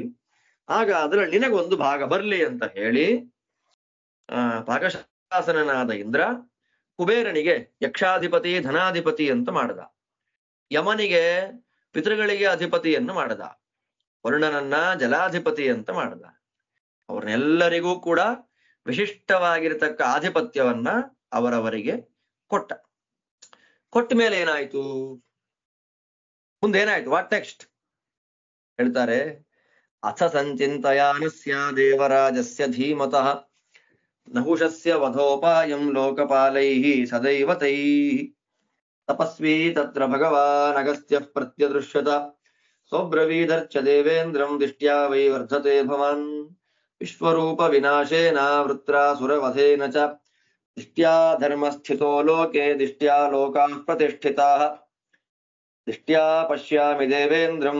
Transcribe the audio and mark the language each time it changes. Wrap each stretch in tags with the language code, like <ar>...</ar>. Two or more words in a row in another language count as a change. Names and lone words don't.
<kn>ಆಗ ಅದರಲ್ಲಿ ನಿನಗೊಂದು ಭಾಗ ಬರ್ಲಿ ಅಂತ ಹೇಳಿ ಪಾಕಶಾಸನನಾದ ಇಂದ್ರ ಕುಬೇರನಿಗೆ ಯಕ್ಷಾಧಿಪತಿ ಧನಾಧಿಪತಿ ಅಂತ ಮಾಡದ, ಯಮನಿಗೆ ಪಿತೃಗಳಿಗೆ ಅಧಿಪತಿಯನ್ನು ಮಾಡದ, ವರುಣನನ್ನ ಜಲಾಧಿಪತಿ ಅಂತ ಮಾಡದ. ಅವ್ರನ್ನೆಲ್ಲರಿಗೂ ಕೂಡ ವಿಶಿಷ್ಟವಾಗಿರತಕ್ಕ ಆಧಿಪತ್ಯವನ್ನ ಅವರವರಿಗೆ ಕೊಟ್ಟ. ಕೊಟ್ಟ ಮೇಲೆ ಏನಾಯ್ತು, ಮುಂದೇನಾಯ್ತು,</kn> <en>what next</en> <kn>ಹೇಳ್ತಾರೆ.</kn> <sa>ಅಥ ಸಂಚಿಂತಯಾನಸ್ಯ ದೇವರಾಜಸ್ಯ ಧೀಮತಃ ನಹುಷಸ್ಯ ವಧೋಪಾಯಂ ಲೋಕಪಾಲೈಃ ಸದೈವ ತೈಃ ತಪಸ್ವಿ ತತ್ರ ಭಗವಾನ್ ಅಗಸ್ತ್ಯಃ ಪ್ರತ್ಯದೃಶ್ಯತ ಸೋಬ್ರವೀದರ್ಚ ದೇವೇಂದ್ರಂ ದಿಷ್ಟ್ಯಾ ವೈ ವರ್ಧತೆ ಭವಾನ್ ವಿಶ್ವರೂಪ ವಿನಾಶೇನ ವೃತ್ರಾಸುರವಧೇನ ಚ ದಿಷ್ಟ್ಯಾ ಧರ್ಮಸ್ಥಿತೋ ಲೋಕೆ ದಿಷ್ಟ್ಯಾ ಲೋಕಾಃ ಪ್ರತಿಷ್ಠಿತಾಃ ದಿಷ್ಟ್ಯಾ ಪಶ್ಯಾಮಿ ದೇವೇಂದ್ರಂ</sa>